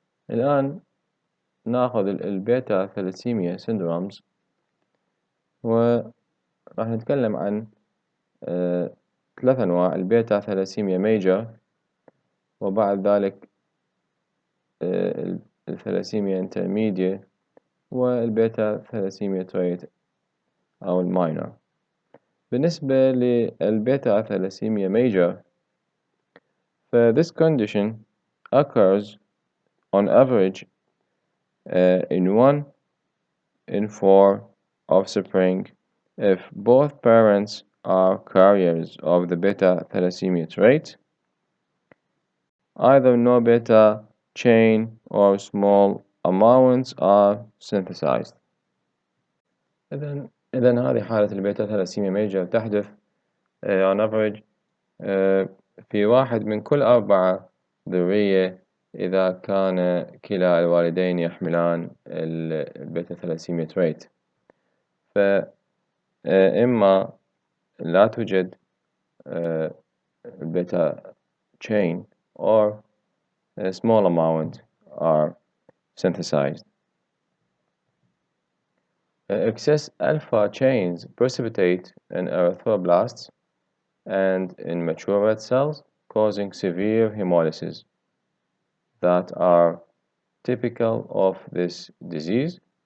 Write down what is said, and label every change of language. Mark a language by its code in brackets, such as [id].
[ar] الآن نأخذ البيتا ثلاسيميا syndromes وراح نتكلم عن 3 أنواع: البيتا ثلاسيميا ميجر، وبعد ذلك الثلاسيميا انترميديا، والبيتا ثلاسيميا تريت أو الماينر. بالنسبة للبيتا ثلاسيميا ميجر [en] this condition occurs on average in 1 in 4 offspring if both parents are carriers of the beta thalassemia trait, either no beta chain or small amounts are synthesized. [ar] إذن هذه حالة البيتا ثلاسيميا ميجر تحدث [en] on average [ar] في 1 من كل 4 ذرية إذا كان كلا الوالدين يحملان البيتا ثلاسيميا تريت. فإما لا توجد البيتا [en] chain or a small amount are synthesized. Excess alpha chains precipitate in erythroblasts and in mature red cells, causing severe hemolysis that are typical of this disease.